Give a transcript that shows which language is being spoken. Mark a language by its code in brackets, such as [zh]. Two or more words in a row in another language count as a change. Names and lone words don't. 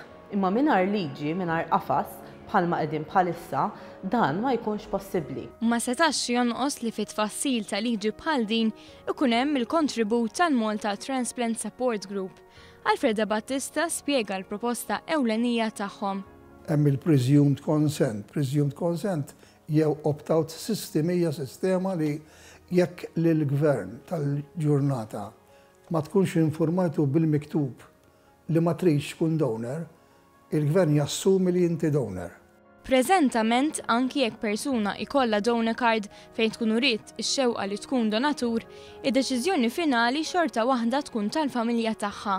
[mt] Imma mingħajr liġi, mingħajr qafas, bħalma qegħdin bħalissa, dan ma jkunx possibbli. Ma setax jonqos li fit-tfassil ta' liġi bħal din ikun hemm il-kontribut tal-Malta Transplant Support Group. Alfreda Battista spjega l-proposta ewlenija tagħhom. Hemm il- [en] presumed consent. Presumed consent [mt] jew [en] opt-out system [mt] hija sistema li jekk lill-gvern tal-ġurnata ma tkunx informatu bil-miktub li ma tridx tkun donor, il-gvern jassumi li inti donor. Preżentament anki jekk persuna ikolla [en] donor card [mt] fejn tkun uriet ix-xewqa li tkun donatur, id-deċiżjoni finali xorta waħda tkun tal-familja tagħha.